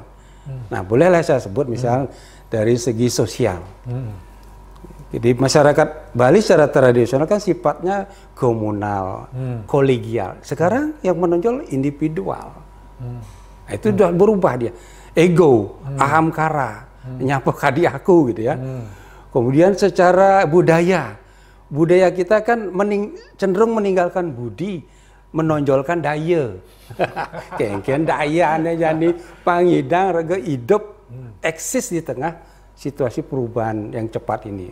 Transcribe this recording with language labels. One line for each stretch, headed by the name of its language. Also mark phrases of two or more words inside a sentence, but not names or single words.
Indonesian: Nah, bolehlah saya sebut misal dari segi sosial. Jadi masyarakat Bali secara tradisional kan sifatnya komunal, kolegial. Sekarang yang menonjol individual. Nah, itu sudah berubah dia. Ego,
Balinese: ahamkara, nyapa kadi aku gitu ya.
Indonesian: Kemudian secara budaya kita kan cenderung meninggalkan budi, menonjolkan daya.
Balinese: Kengken daya aneh jadi pangidang rega hidup eksis di tengah situasi perubahan yang cepat ini.